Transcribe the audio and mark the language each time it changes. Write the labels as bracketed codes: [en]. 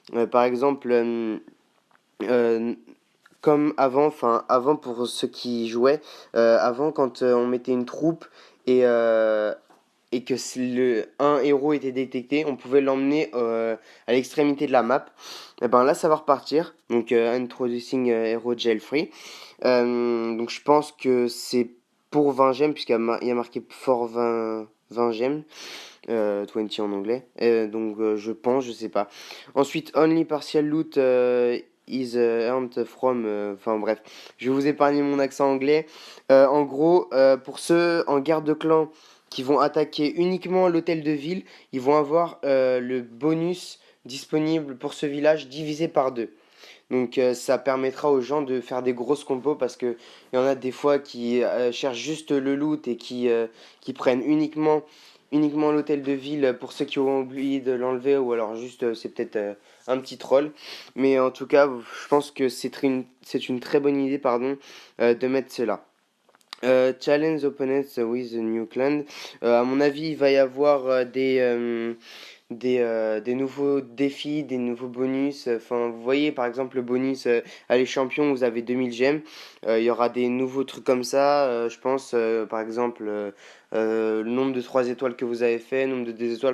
[fr] Par exemple, euh, comme avant, enfin avant pour ceux qui jouaient, avant quand on mettait une troupe et, euh, et que un héros était détecté, on pouvait l'emmener à l'extrémité de la map. Et ben là, ça va repartir. Donc, [en] Introducing Hero Jail Free. [fr] Donc, je pense que c'est pour 20 gemmes, il y a marqué for 20 gemmes. 20 en anglais. Je pense, je sais pas. [en] Ensuite, only partial loot is earned from. [fr] Enfin bref, je vais vous épargner mon accent anglais. En gros, pour ceux en guerre de clan qui vont attaquer uniquement l'hôtel de ville, ils vont avoir le bonus disponible pour ce village divisé par deux. Donc ça permettra aux gens de faire des grosses compos parce que il y en a des fois qui cherchent juste le loot et qui prennent uniquement l'hôtel de ville pour ceux qui ont oublié de l'enlever ou alors juste c'est peut-être un petit troll. Mais en tout cas, je pense que c'est une très bonne idée pardon, de mettre cela. [en] Challenge opponents with the new clan. [fr] À mon avis, il va y avoir des nouveaux défis, des nouveaux bonus. Enfin, vous voyez, par exemple, le bonus à les champions, vous avez 2000 gemmes. Il y aura des nouveaux trucs comme ça. Je pense, par exemple, le nombre de 3 étoiles que vous avez fait, le nombre de 2 étoiles.